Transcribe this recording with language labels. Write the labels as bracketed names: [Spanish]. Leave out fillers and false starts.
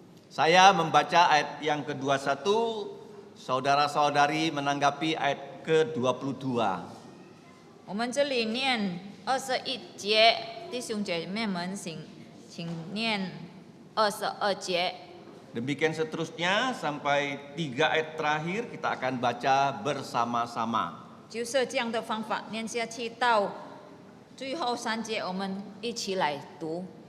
[Indonesian] Saya membaca ayat yang ke-21, saudara-saudari menanggapi ayat ke-22. [Chinese] 我们这里念21节，弟兄姐妹们请念22节。 [Indonesian] Demikian seterusnya sampai 3 ayat terakhir kita akan baca bersama-sama. [Chinese] 就是这样的方法念下去到最后3节，我们一起来读。